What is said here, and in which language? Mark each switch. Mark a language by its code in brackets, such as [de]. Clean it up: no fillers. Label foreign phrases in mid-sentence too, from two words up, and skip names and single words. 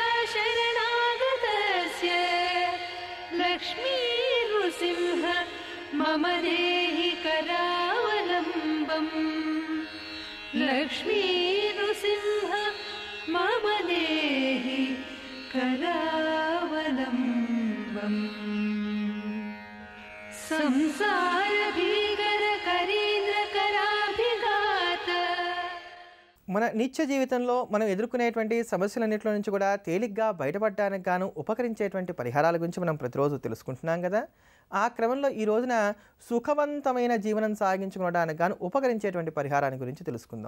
[sa] शरणागतस्य लक्ष्मी नृसिंह मम देहि करावलम्बम् लक्ष्मी नृसिंह मम देहि करावलम्बम् संसारभीकरकरीन्द्रकराभिघात [te] మన నిత్య జీవితంలో మనం ఎదుర్కొనేటువంటి సమస్యలన్నింటిలో నుంచి కూడా తేలిగ్గా బయటపడడానికి గాను ఉపకరించేటువంటి పరిహారాల గురించి మనం ప్రతిరోజు తెలుసుకుంటున్నాం కదా. ఆ క్రమంలో ఈ రోజున సుఖవంతమైన జీవనం సాగించుకోవడానికి గాను ఉపకరించేటువంటి పరిహారాన్ని గురించి తెలుసుకుందాం.